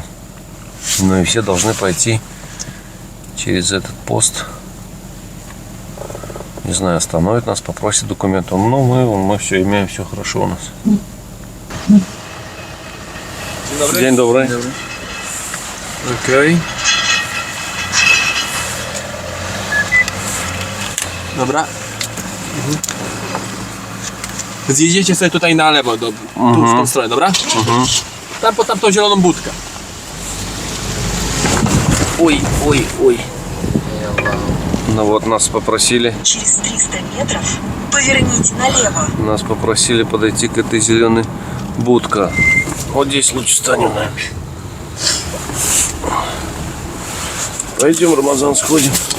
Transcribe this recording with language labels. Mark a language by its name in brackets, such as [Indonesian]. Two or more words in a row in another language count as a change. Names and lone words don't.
[Russian] Ну и все должны пойти через этот пост. Не знаю, остановит нас, попросит документы. Ну, мы все имеем, все хорошо у нас. День добрый. День добрый. Окей. [Polish] Dobra. Zjedziecie sobie tutaj na lewo, tu w tą stronę, dobra? Tam po tamtą zieloną budkę. [Russian] Ой. Ну вот, нас попросили. Через 300 метров поверните налево. Нас попросили подойти к этой зеленой будке. Вот здесь лучше станем, наверное. Пойдем, Рамазан, сходим.